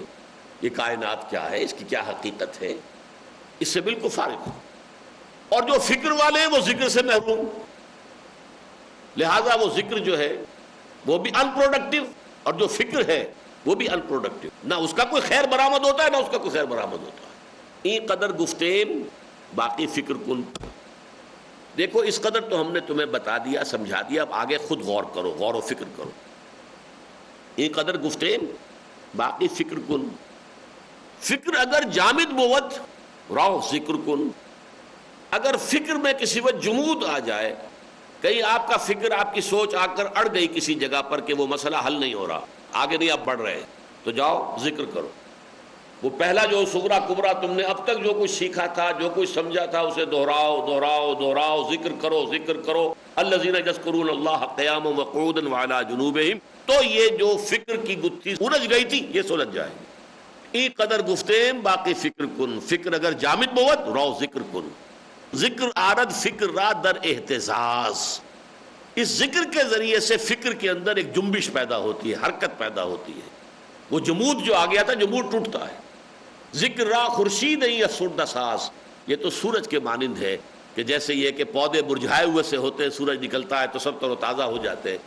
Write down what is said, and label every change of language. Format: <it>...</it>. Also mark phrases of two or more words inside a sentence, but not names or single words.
<ur>یہ کائنات کیا ہے, اس کی کیا حقیقت ہے, اس سے بالکل فارغ ہے. اور جو فکر والے ہیں وہ ذکر سے محروم, لہذا وہ ذکر جو ہے وہ بھی ان پروڈکٹیو, اور جو فکر ہے وہ بھی ان پروڈکٹیو. نہ اس کا کوئی خیر برآمد ہوتا ہے, نہ اس کا کوئی خیر برآمد ہوتا ہے.</ur> <fa>این قدر گفتین باقی فکر کن.</fa> <ur>دیکھو اس قدر تو ہم نے تمہیں بتا دیا, سمجھا دیا, اب آگے خود غور کرو, غور و فکر کرو.</ur> <fa>این قدر گفتین باقی فکر کن. فکر اگر جامد بود راو ذکر کن.</fa> <ur>اگر فکر میں کسی وقت جمود آ جائے, کہیں آپ کا فکر, آپ کی سوچ آ کر اڑ گئی کسی جگہ پر کہ وہ مسئلہ حل نہیں ہو رہا, آگے نہیں آپ بڑھ رہے, تو جاؤ ذکر کرو. وہ پہلا جو صغرا کبرا تم نے اب تک جو کچھ سیکھا تھا, جو کچھ سمجھا تھا, اسے دہراؤ دہراؤ دہراؤ, ذکر کرو ذکر کرو.</ur> <ar>الذین یذکرون اللہ قیاما وقعودا وعلی جنوبہم.</ar> <ur>تو یہ جو فکر کی گتھی الجھ گئی تھی یہ سلجھ جائے گی.</ur> <fa>ای قدر گفتیم باقی فکر کن. فکر اگر جامد بود رو ذکر کن. ذکر آرد فکر را در احتزاز.</fa> <ur>اس ذکر کے ذریعے سے فکر کے اندر ایک جنبش پیدا ہوتی ہے، حرکت پیدا ہوتی ہے. وہ جمود جو آ گیا تھا، جمود ٹوٹتا ہے.</ur> <fa>ذکر را خورشید نہیں افسردہ ساز،</fa> <ur>یہ تو سورج کے مانند ہے کہ جیسے یہ کہ پودے مرجھائے ہوئے سے ہوتے ہیں، سورج نکلتا ہے تو سب تر و تازہ ہو جاتے ہیں.</ur>